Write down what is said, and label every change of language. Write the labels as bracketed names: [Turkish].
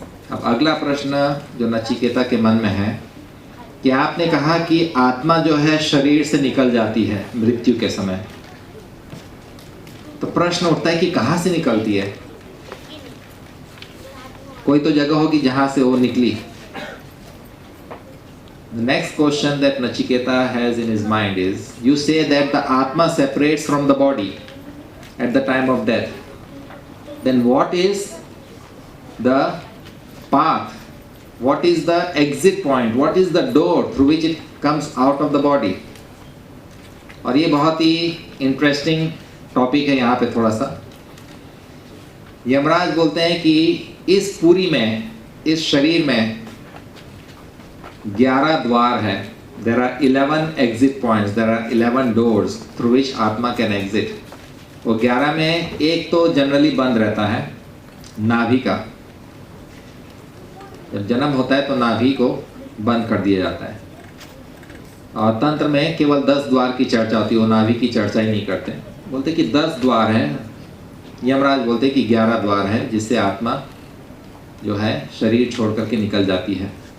[Hindi] अब अगला प्रश्न जो नचिकेता के मन में है कि आपने कहा कि आत्मा जो है शरीर से निकल जाती है मृत्यु के समय, तो प्रश्न उठता है कि कहाँ से निकलती है? कोई तो जगह होगी जहाँ से वो निकली। [English] The next question that Nachiketa has in his mind is, you say that the Atma separates from the body at the time of death. Then what is the path? What is the exit point? What is the door through which it comes out of the body? [Hindi] और ये बहुत ही interesting topic है यहाँ पे थोड़ा सा। यमराज बोलते हैं कि इस पूरी में, इस शरीर में 11 द्वार है। [English] There are 11 exit points, there are 11 doors through which atma can exit। [Hindi] वो 11 में एक तो जनरली बंद रहता है, नाभि का। जब जन्म होता है तो नाभि को बंद कर दिया जाता है। और तंत्र में केवल 10 द्वार की चर्चा होती है, वो नाभि की चर्चा ही नहीं करते। बोलते कि 10 द्वार हैं, यमराज बोलते कि 11 द्वार हैं जिससे आत्मा जो है शरीर छोड़ करके निकल जाती है।